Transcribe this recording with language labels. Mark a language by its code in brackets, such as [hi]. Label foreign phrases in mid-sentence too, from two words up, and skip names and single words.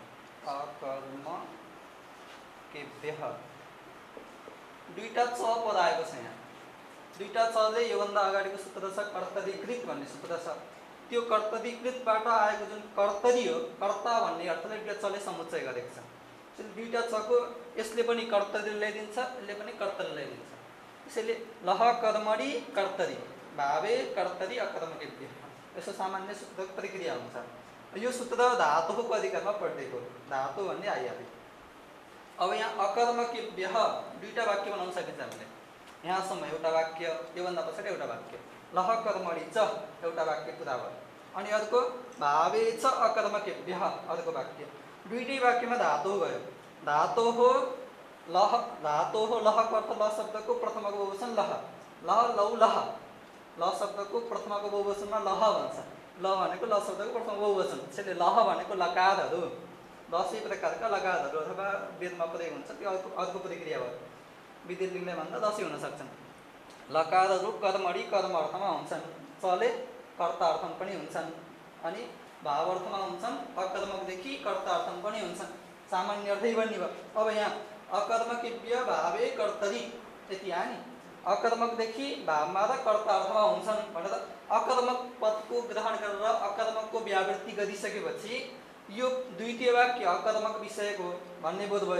[ne] अकर्मकेभ्यः दुईटा च पद आएको छ यहाँ। दुईटा चले योभन्दा अगाडिको सूत्र छ कर्तरीकृत भन्ने सूत्र छ। त्यो कर्तरीकृतबाट आएको जुन कर्तरी हो, कर्ता भन्ने अर्थले दुईटा चले समुच्चय गरेको छ। त्यसले दुईटा चको यसले पनि कर्तरी ल्याइदिन्छ, यसले पनि कर्तरी ल्याइदिन्छ। त्यसैले [sa] लह कर्मणि कर्तरी भावे कर्तरी अकर्मकेभ्यः [ne] यसो सामान्य सूत्र प्रक्रिया हुन्छ। यो सूत्र धातुको अधिकारमा पढ्दैको धातु भन्ने आइहाल्यो। अब यहाँ अकर्मकेभ्यः दुईटा वाक्य बनाउन सकिन्छ हामीले। यहाँसम्म एउटा वाक्य, योभन्दा पछाडि एउटा वाक्य, [sa] लह कर्मणि च [ne] एउटा वाक्य पुरा भयो। अनि अर्को [sa] भावे च अकर्मकेभ्यः [ne] अर्को वाक्य। दुईटै वाक्यमा धातु गयो। [sa] धातोः लह [ne] लहको अर्थ ल शब्दको प्रथमको बहुवचन लह, [sa] लह लौ लह, [ne] ल शब्दको प्रथमको बहुवचनमा लह भन्छ। ल भनेको ल शब्दको प्रथम बहुवचन। त्यसैले लह भनेको लकारहरू, 10 प्रकारका लकारहरू अथवा वेदमा प्रयोग हुन्छ, त्यो अर्को प्रक्रिया भयो। विधिलिङ्गले भन्दा 10 हुन सक्छन्। लकारहरू कर्मणि कर्म अर्थमा हुन्छन्, चले कर्ता अर्थमा पनि हुन्छन्, अनि भाव अर्थमा हुन्छन्, अकर्मकदेखि कर्ता अर्थमा पनि हुन्छन्। सामान्य अर्थै बन्ने भयो। अब यहाँ [sa] अकर्मकेभ्य भावे कर्तरी [ne] यति आयो नि। अकर्मकदेखि भावमा र कर्ता अर्थमा हुन्छन् भनेर अकर्मक पदको ग्रहण गरेर अकर्मकको व्यावृत्ति गरिसकेपछि यो द्वितीय वाक्य अकर्मक विषयको भन्ने बोध भयो।